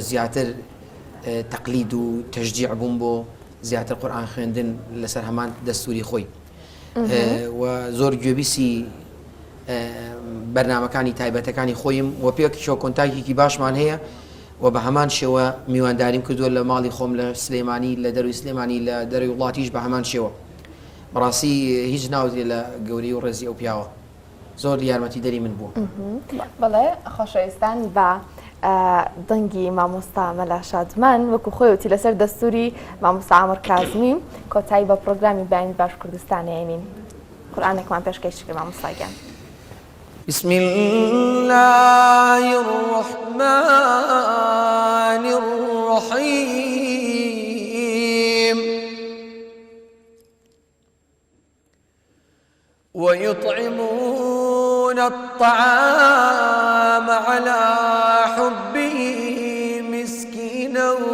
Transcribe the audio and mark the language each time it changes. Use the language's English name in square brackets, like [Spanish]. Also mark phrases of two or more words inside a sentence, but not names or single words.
[Central Kurdish] زیاتر تەقلید و تەشجیع بووم بۆ زیاتر قورئان خوێندن لەسەر هەمان دەستوری خۆی و زۆر گوێبیسی بەرنامەکانی تایبەتەکانی خۆیم و پێکیشەوە کۆنتاکێکی باشمان هەیە و بە هەمان شێوە میوانداریم کردووە لە ماڵی خۆم لە سلێمانی لە دەروی سلێمانی لە دەروی وڵاتیش بە هەمان شێوە بەڕاستی هیچ ناوزێ لە گەوری و ڕێزی ئەو پیاوە زۆر یارمەتی دەری من بووە. بەڵێ خۆشەویستان بە دەنگی مامۆستا مەلا شادمان وەکو خۆیوتی لەسەر دەستوری مامۆستا عامر کازمی کۆتایی بە پرۆگرامی بەیانی باش کوردستانیێنین. قورئانێکمان پێشکەش کرد مامۆستاگیان. [Arabic] بسم الله الرحمن الرحيم ويطعمون الطعام على حبه مسكينا